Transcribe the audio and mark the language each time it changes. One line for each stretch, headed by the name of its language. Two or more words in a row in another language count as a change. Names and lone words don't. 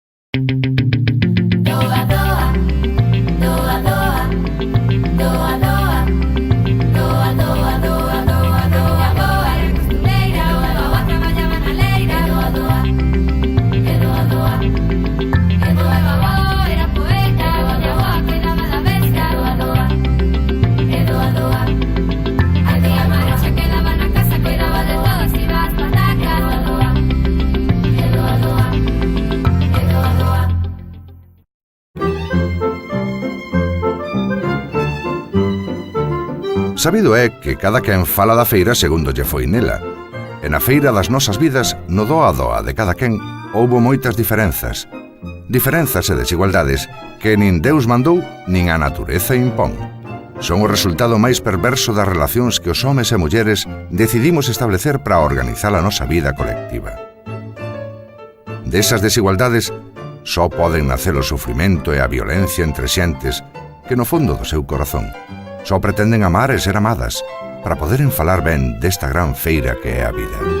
Galician: Doa, doa, doa, doa, doa, doa, doa, doa, doa, doa, doa, doa, era costureira, doa, traballaba na leira, doa, doa, e doa, doa, e doa, doa, era poeta, doa, doa, cuidaba da bestia, doa, doa, e doa, doa, a tía Maruxa quedaba na casa, cuidaba de todos, iba ás patacas, doa, doa, e doa, doa, e doa, doa. Sabido é que cada quen fala da feira segundo lle foi nela. E na feira das nosas vidas, no doa a doa de cada quen, houbo moitas diferenzas. Diferenzas e desigualdades que nin Deus mandou, nin a natureza impón. Son o resultado máis perverso das relacións que os homes e mulleres decidimos establecer para organizar a nosa vida colectiva. Desas desigualdades, só poden nacer o sufrimento e a violencia entre xentes que no fondo do seu corazón só pretenden amar e ser amadas para poderen falar ben desta gran feira que é a vida.